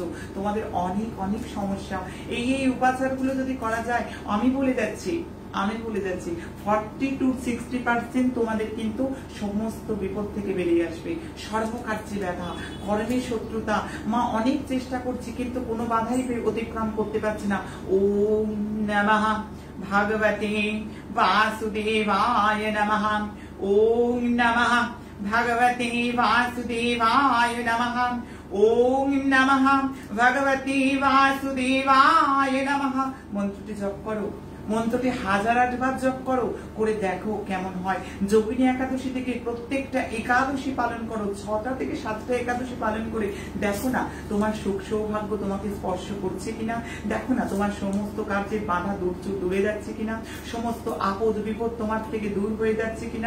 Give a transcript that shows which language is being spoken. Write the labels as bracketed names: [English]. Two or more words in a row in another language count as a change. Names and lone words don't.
[Bangla] তোমাদের অনেক অনেক সমস্যা, এই উপাচারগুলো যদি করা যায়, আমি বলে যাচ্ছি 40 to 60% তোমাদের কিন্তু সমস্ত বিপদ থেকে বেরিয়ে আসবে। সর্বকার্যে ব্যথা, কর্মে শত্রুতা, মা অনেক চেষ্টা করছি কিন্তু কোনো বাধাই অতিক্রম করতে পারছি না। [Sanskrit] ওম নমঃ ভগবতে বাসুদেবায় নমঃ, ওম নমঃ ভগবতে বাসুদেবায় নমঃ, ওম নমঃ ভগবতে বাসুদেবায় নমঃ। [Bangla] মন্ত্রটি জপ করো, মন্ত্রটি 1008 বার জপ করো, করে দেখো কেমন হয়। যোগিনী একাদশী থেকে প্রত্যেকটা একাদশী পালন করো, 6টা থেকে 7টা একাদশী পালন করে দেখো না তোমার সুখ সৌভাগ্য তোমাকে স্পর্শ করছে কিনা, দেখো না তোমার সমস্ত কার্যের বাধা দূরে যাচ্ছে কিনা, সমস্ত আপদ বিপদ তোমার থেকে দূর হয়ে যাচ্ছে কিনা।